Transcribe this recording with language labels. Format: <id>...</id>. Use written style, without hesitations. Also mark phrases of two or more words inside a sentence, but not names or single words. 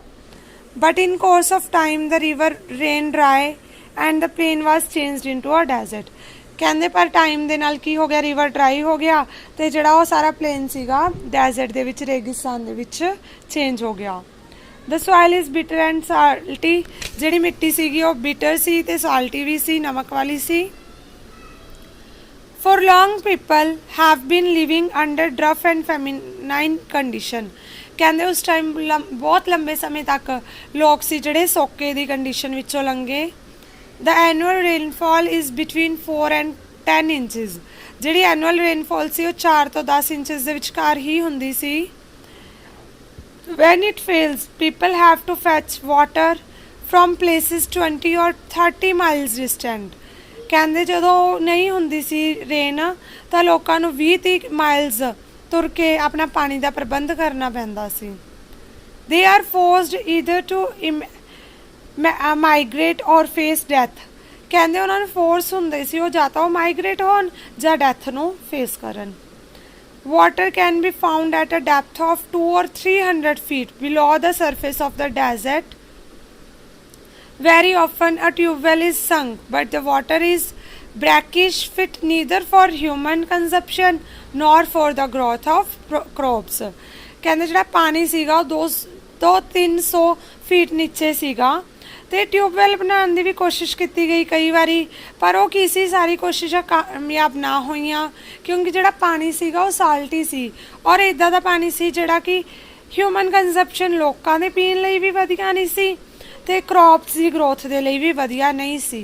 <en>But in course of time the river ran dry and the plain was changed into a desert.</en> <pa>ਕਹਿੰਦੇ ਪਰ ਟਾਈਮ ਦੇ ਨਾਲ ਕੀ ਹੋ ਗਿਆ,</pa> <en>river dry</en> <pa>ਹੋ ਗਿਆ, ਤੇ ਜਿਹੜਾ ਉਹ ਸਾਰਾ ਪਲੇਨ ਸੀਗਾ ਡੈਜ਼ਰਟ ਦੇ ਵਿੱਚ, ਰੇਗਿਸਤਾਨ ਦੇ ਵਿੱਚ ਚੇਂਜ ਹੋ ਗਿਆ।</pa> <en>The soil is bitter and salty.</en> <pa>ਜਿਹੜੀ ਮਿੱਟੀ ਸੀਗੀ ਉਹ ਬਿਟਰ ਸੀ ਤੇ ਸਾਲਟੀ ਵੀ ਸੀ, ਨਮਕ ਵਾਲੀ ਸੀ।</pa> <en>For long people have been living under rough and feminine condition।</en> <pa>ਕਹਿੰਦੇ ਉਸ ਟਾਈਮ ਬਹੁਤ ਲੰਬੇ ਸਮੇਂ ਤੱਕ ਲੋਕ ਸੀ ਜਿਹੜੇ ਸੋਕੇ ਦੀ ਕੰਡੀਸ਼ਨ ਵਿੱਚੋਂ ਲੰਘੇ।</pa> <en>The annual rainfall is between 4 and 10 inches।</en> <pa>ਜਿਹੜੀ</pa> <en>annual rainfall</en> <pa>ਸੀ ਉਹ 4 ਤੋਂ 10 ਇੰਚਸ ਦੇ ਵਿਚਕਾਰ ਹੀ ਹੁੰਦੀ ਸੀ।</pa> <en>When it fails, people have to fetch water from places 20 or 30 miles distant।</en> <pa>ਕਹਿੰਦੇ ਜਦੋਂ ਨਹੀਂ ਹੁੰਦੀ ਸੀ ਰੇਨ ਤਾਂ ਲੋਕਾਂ ਨੂੰ 20-30 ਮਾਈਲਸ ਤੁਰ ਕੇ ਆਪਣਾ ਪਾਣੀ ਦਾ ਪ੍ਰਬੰਧ ਕਰਨਾ ਪੈਂਦਾ ਸੀ।</pa> <en>They are forced either to migrate or face death।</en> <pa>ਕਹਿੰਦੇ ਉਹਨਾਂ ਨੂੰ ਫੋਰਸ ਹੁੰਦੇ ਸੀ ਉਹ ਜਾਂ ਤਾਂ ਉਹ ਮਾਈਗ੍ਰੇਟ ਹੋਣ ਜਾਂ ਡੈਥ ਨੂੰ ਫੇਸ ਕਰਨ।</pa> <en>Water can be found at a depth of 200 or 300 feet below the surface of the desert। Very often a tube well is sunk, but the water is brackish, fit neither for human consumption nor for the growth of crops।</en> <pa>ਕਹਿੰਦੇ ਜਿਹੜਾ ਪਾਣੀ ਸੀਗਾ ਉਹ 200-300 ਫੀਟ ਨੀਚੇ ਸੀਗਾ, ਤੇ ਟਿਊਬਵੈਲ ਬਣਾਉਣ ਦੀ ਵੀ ਕੋਸ਼ਿਸ਼ ਕੀਤੀ ਗਈ ਕਈ ਵਾਰੀ, ਪਰ ਉਹ ਕੀ ਸੀ, ਸਾਰੀ ਕੋਸ਼ਿਸ਼ਾਂ ਕਾਮਯਾਬ ਨਾ ਹੋਈਆਂ, ਕਿਉਂਕਿ ਜਿਹੜਾ ਪਾਣੀ ਸੀਗਾ ਉਹ ਸਾਲਟੀ ਸੀ, ਔਰ ਇੱਦਾਂ ਦਾ ਪਾਣੀ ਸੀ ਜਿਹੜਾ ਕਿ</pa> <en>human consumption</en> <pa>ਲੋਕਾਂ ਦੇ ਪੀਣ ਲਈ ਵੀ ਵਧੀਆ ਨਹੀਂ ਸੀ, ਤੇ ਕ੍ਰੌਪਸ ਦੀ ਗਰੋਥ ਦੇ ਲਈ ਵੀ ਵਧੀਆ ਨਹੀਂ ਸੀ।</pa>